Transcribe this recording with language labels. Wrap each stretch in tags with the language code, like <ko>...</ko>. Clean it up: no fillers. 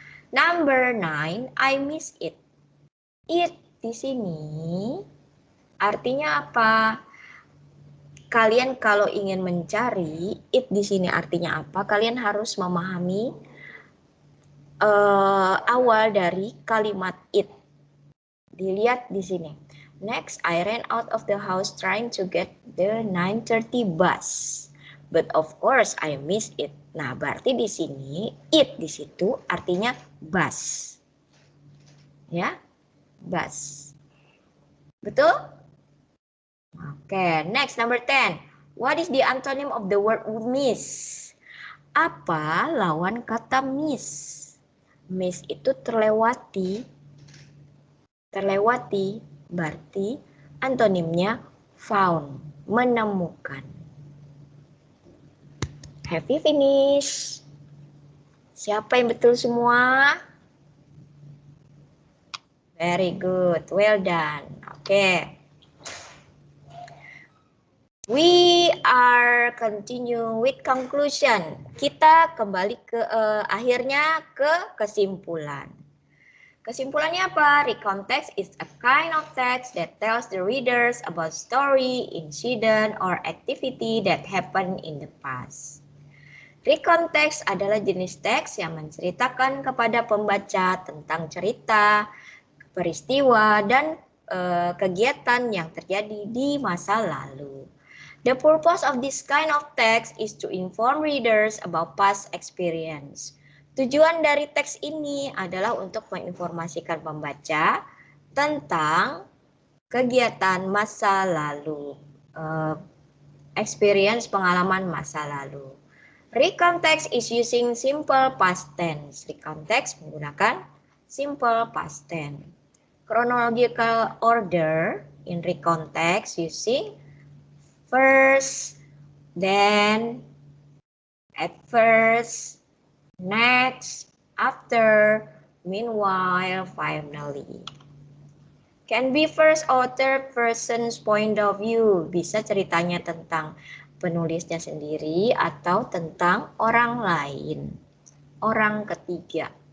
<en>Number 9, I miss it.</en> <id>It di sini artinya apa? Kalian kalau ingin mencari it di sini artinya apa? Kalian harus memahami awal dari kalimat it. Dilihat di sini.</id> <en>Next, I ran out of the house trying to get the 9:30 bus. But of course, I missed it.</en> <id>Nah, berarti di sini it di situ artinya bus. Ya, bus. Betul?</id> <en>Oke, next number 10. What is the antonym of the word miss?</en> <id>Apa lawan kata miss? Miss itu terlewati. Terlewati berarti antonimnya found, menemukan.</id> <en>Have you finished?</en> <id>Siapa yang betul semua?</id> <en>Very good, well done. Oke. We are continue with conclusion.</en> <id>Kita kembali ke akhirnya ke kesimpulan. Kesimpulannya apa?</id> <en>Recontext is a kind of text that tells the readers about story, incident, or activity that happened in the past.</en> <id>Recontext adalah jenis teks yang menceritakan kepada pembaca tentang cerita, peristiwa, dan kegiatan yang terjadi di masa lalu.</id> <en>The purpose of this kind of text is to inform readers about past experience.</en> <id>Tujuan dari teks ini adalah untuk menginformasikan pembaca tentang kegiatan masa lalu, experience pengalaman masa lalu.</id> <en>Recontext is using simple past tense. Recontext menggunakan simple past tense. Chronological order in recontext using first, then, at first, next, after, meanwhile, finally. Can be first or third person's point of view.</en> <id>Bisa ceritanya tentang penulisnya sendiri atau tentang orang lain, orang ketiga.</id>